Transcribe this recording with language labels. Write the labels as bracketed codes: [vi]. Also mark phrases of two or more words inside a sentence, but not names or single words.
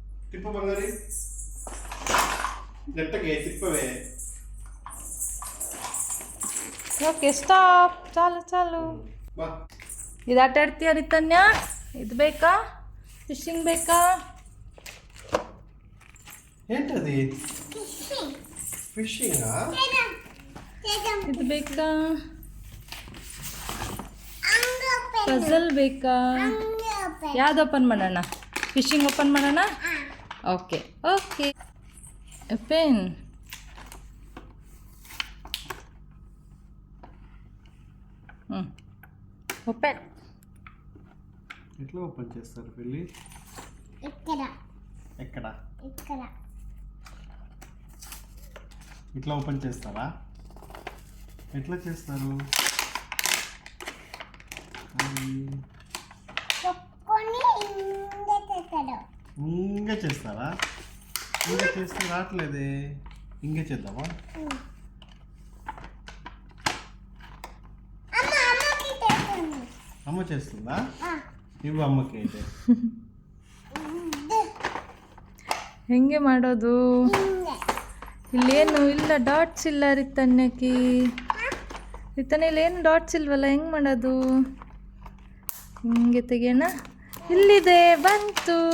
[te] తిప్పు బంగారి గట్టగే తిప్పవే. [en] okay stop. ಚಾಲು [kn] ಬಾ. ಇದು ಆಟ ಆಡ್ತೀಯ ರಿತನ್ಯ? ಇದು ಬೇಕಾ? ಫಿಶಿಂಗ್ ಬೇಕಾ? [te] ఏంటది? ఫిషింగా? [kn] ಇದು ಬೇಕಾ? ಪಜಲ್ ಬೇಕಾ? ಯಾವ್ದು ಓಪನ್ ಮಾಡೋಣ? ಫಿಶಿಂಗ್ ಓಪನ್ ಮಾಡೋಣ? [en] okay pen. [te] ఓపెన్. ఎట్లా ఓపెన్ చేస్తారు వెళ్ళి? ఎక్కడ ఇట్లా ఓపెన్ చేస్తారా? ఎట్లా చేస్తారు? ఇంకా చేస్తారా? ఇంకా చేస్తే రావట్లేదే. ఇంకా చేద్దామా? అమ్మ చేస్తుందా? ఇవ్వు అమ్మకి అయితే. [kn] ಹೆಂಗೆ ಮಾಡೋದು? ಇಲ್ಲೇನು ಇಲ್ಲ, ಡಾಟ್ಸ್ ಇಲ್ಲ ರಿತನ್ಯಕ್ಕೆ. ಇಲ್ಲೇನು ಡಾಟ್ಸ್ ಇಲ್ವಲ್ಲ, ಹೆಂಗೆ ಮಾಡೋದು? ಹಿಂಗೆ ತೆಗೆಯೋಣ. ಇಲ್ಲಿದೆ, ಬಂತು.